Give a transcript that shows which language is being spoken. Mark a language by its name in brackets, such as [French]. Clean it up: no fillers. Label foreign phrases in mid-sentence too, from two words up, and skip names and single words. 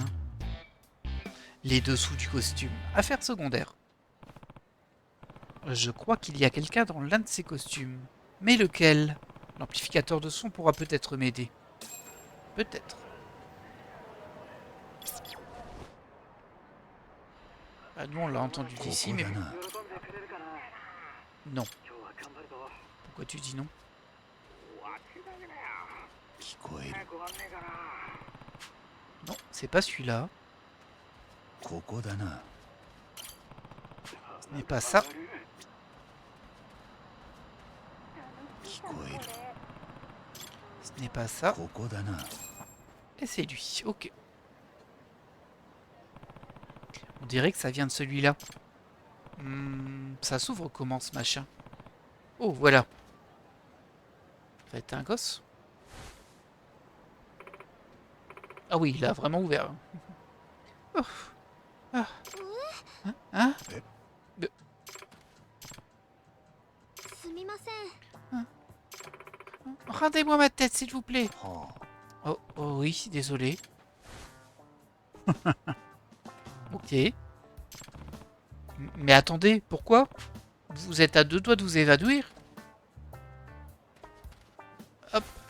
[French] Les dessous du costume. Affaire secondaire. Je crois qu'il y a quelqu'un dans l'un de ces costumes. Mais lequel? L'amplificateur de son pourra peut-être m'aider. Peut-être. Ah nous on l'a entendu [Japanese] こ [French] d'ici, [Japanese] こ [French] mais [Japanese] だな [French] non. Pourquoi tu dis non? [Japanese] 聞こえる [French] Non, c'est pas celui-là. [Japanese] ここだな [French] Ce n'est pas ça. [Japanese] 聞こえる [French] Ce n'est pas ça. [Japanese] ここだな [French] Et c'est lui. Ok. On dirait que ça vient de celui-là. Ça s'ouvre comment ce machin? Oh, voilà. Ça va être un gosse? Ah oui, il a vraiment ouvert. Oh. Ah. Hein? [Japanese] すみません [French] Rendez-moi ma tête, s'il vous plaît. [Japanese] は [French] Oh, oh oui, désolé. Ok. Mais attendez, pourquoi? Vous êtes à deux doigts de vous évanouir? Hop,